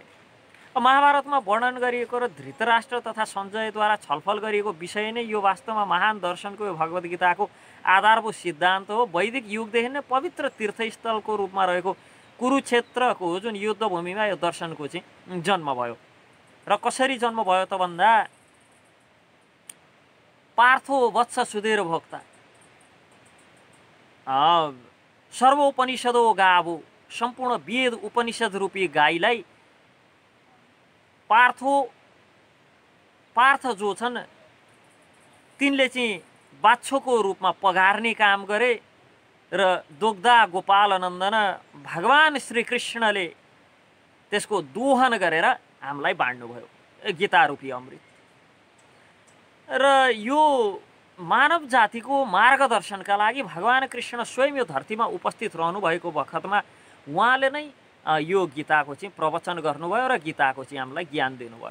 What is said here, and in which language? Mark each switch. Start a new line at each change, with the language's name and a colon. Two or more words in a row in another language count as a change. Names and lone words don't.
Nepali: महाभारतमा वर्णन गरिएको र धृतराष्ट्र तथा सञ्जयद्वारा छलफल गरिएको विषय नै यो वास्तवमा महान दर्शनको यो भगवद् गीताको आधारभूत सिद्धान्त हो। वैदिक युगदेखि नै पवित्र तीर्थस्थलको रूपमा रहेको कुरुक्षेत्रको जुन युद्धभूमिमा यो दर्शनको चाहिँ जन्म भयो। र कसरी जन्म भयो त भन्दा
Sanskrit: पार्थो वत्स सुधीर भोक्ता सर्वोपनिषदो गावो,
Nepali: सम्पूर्ण वेद उपनिषद रूपी गाईलाई पार्थ जो छन् तिनले चाहिँ बाछोको रूपमा पगार्ने काम गरे र
Sanskrit: दुग्धा गोपाल नन्दन
Nepali: भगवान श्रीकृष्णले त्यसको दोहन गरेर हामीलाई बाँड्नुभयो गीता रूपी अमृत। र यो मानव जातिको मार्गदर्शनका लागि भगवान कृष्ण स्वयं यो धरतीमा उपस्थित रहनु भएको बखतमा उहाँले नै यो गीताको चाहिँ प्रवचन गर्नुभयो र गीताको चाहिँ हामीलाई ज्ञान दिनुभयो।